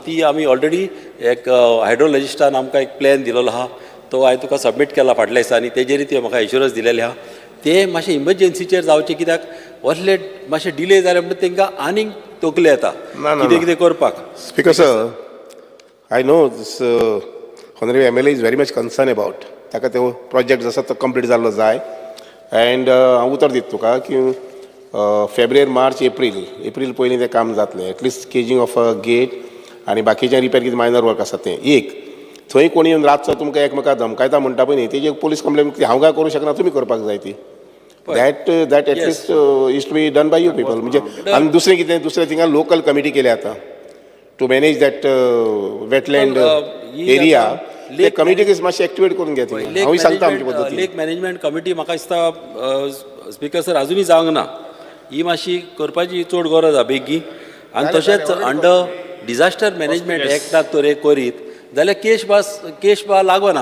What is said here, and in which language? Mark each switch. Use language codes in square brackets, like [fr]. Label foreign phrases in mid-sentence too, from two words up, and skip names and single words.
[kok] ती आमी ऑलरेडी एक हायड्रोलॉजिस्टान आमकां एक प्लॅन दिलेलो आहा, तो हांवें तुका सबमीट केला फाटल्या दिसांनी. तेजेर ते म्हाका एश्युरन्स दिलेले आहा. ते मातशें इमर्जन्सीचेर जावचें, कित्याक असले मातशें डिले जाले म्हणटा तांकां आनीक तकले येता कितें कितें करपाक. [en] Speaker sir, I know this honorable MLA is very much concerned about. [kok] ताका तो प्रोजेक्ट जो आसा तो कंप्लीट जाल्लो जाय. एंड हांव उतर दिता तुका की फेब्रुवारी, मार्च, एप्रील पयलीं तें काम जातलें. [en] At least caging of a gate [kok] आनी बाकीचें रिपेर कितें [en] minor work [kok] आसा तें. एक थंय कोणी येवन रातचो तुमकां एकमेकाक धमकायता म्हणटा पळय न्ही, तेजी पुलीस कंप्लेन हांव काय करूं शकना, तुमी करपाक जाय ती. [en] That at least is to be done by you people. [kok] म्हणजे आनी दुसरें कितें, दुसरें थिंगा लोकल कमिटी केल्या आतां [en] to manage that wetland area. [kok] ते कमिटीक मातशें एक्टिवेट करून घे. हांव सांगता आमचे पद्दतीन. [en] Lake management committee [kok] म्हाका दिसता [en] Speaker sir [kok] अजुनूय जावंक ना. ही मातशी करपाची चड गरज आहा बेगी. आनी तशेंच [en] under disaster management [kok] एक्टाक तर करीत जाल्यार केश बा लागना.